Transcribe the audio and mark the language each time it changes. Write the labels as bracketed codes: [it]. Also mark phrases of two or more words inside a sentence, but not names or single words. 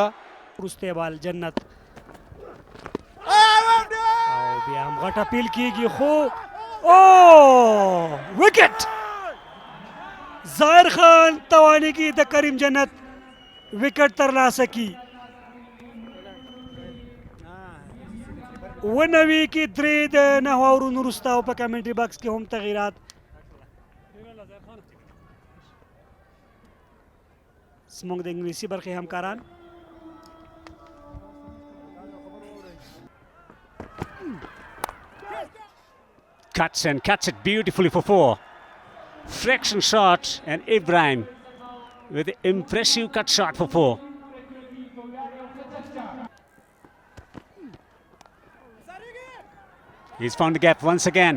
[ps] وروستی بال جنت او بیا هم غټه پیل کیږي خو او وکټ ظاهر خان توانیږي د کریم جنت وکټ ترلاسه کی 99 کې 3 د 9 اورونو وروسته او په کمنټري باکس کې هم تغییرات زموږ د انګلیسي برخې همکاران [en] cuts it beautifully for 4. Fraction shot and Ibrahim with an impressive cut shot for 4. He's found the gap once again.